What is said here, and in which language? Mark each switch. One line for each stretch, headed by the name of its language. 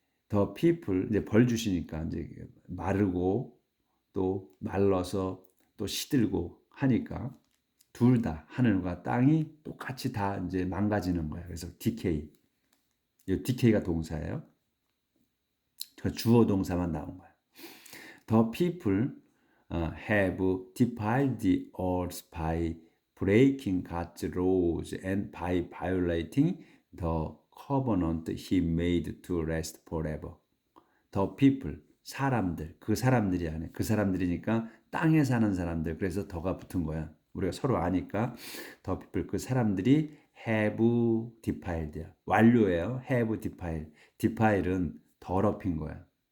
Korean: The people 이제 벌 주시니까 이제 마르고 또 말라서 또 시들고 하니까 둘 다 하늘과 땅이 똑같이 다 이제 망가지는 거예요. 그래서 decay. 이 decay가 동사예요. 그 주어 동사만 나온 거예요.
English: The people have defiled the earth by breaking God's laws and by violating the covenant he made to rest forever.
Korean: The people, 사람들, 그 사람들이 아니에요. 그 사람들이니까 땅에 사는 사람들. 그래서 더가 붙은 거야. 우리가 서로 아니까
English: the people,
Korean: 그 사람들이
English: have defiled.
Korean: 완료예요.
English: have defiled.
Korean: defile은 더럽힌 거야.